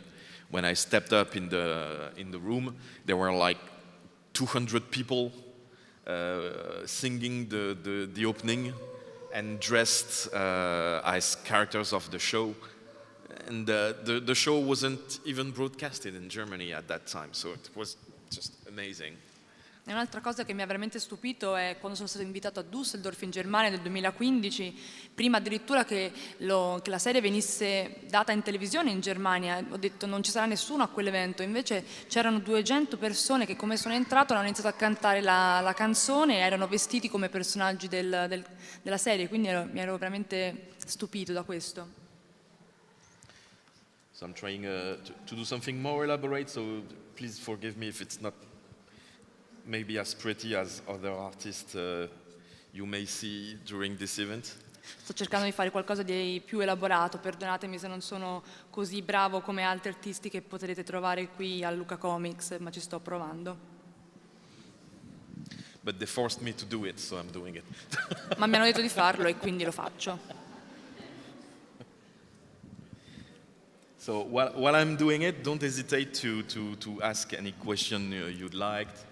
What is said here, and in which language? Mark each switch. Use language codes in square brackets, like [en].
[en] But when I stepped up in the room, there were like 200 people singing the opening and dressed as characters of the show. And the show wasn't even broadcasted in Germany at that time, so it was just amazing. [it] E un'altra cosa che mi ha veramente stupito è quando sono stato invitato a Düsseldorf in Germania nel 2015, prima addirittura che la serie venisse data in televisione in Germania, ho detto non ci sarà nessuno a quell'evento, invece c'erano 200 persone che come sono entrato hanno iniziato a cantare la canzone e erano vestiti come personaggi della serie, quindi mi ero veramente stupito da questo. [en] So I'm trying to do something more elaborate, so please forgive me if it's not maybe as pretty as other artists you may see during this event. [it] Sto cercando di fare qualcosa di più elaborato, perdonatemi se non sono così bravo come altri artisti che potrete trovare qui al Lucca Comics, ma ci sto provando. [en] But they forced me to do it, so I'm doing it. [it] Ma mi hanno detto di farlo e quindi lo faccio. [en] So while I'm doing it, don't hesitate to ask any question you'd like.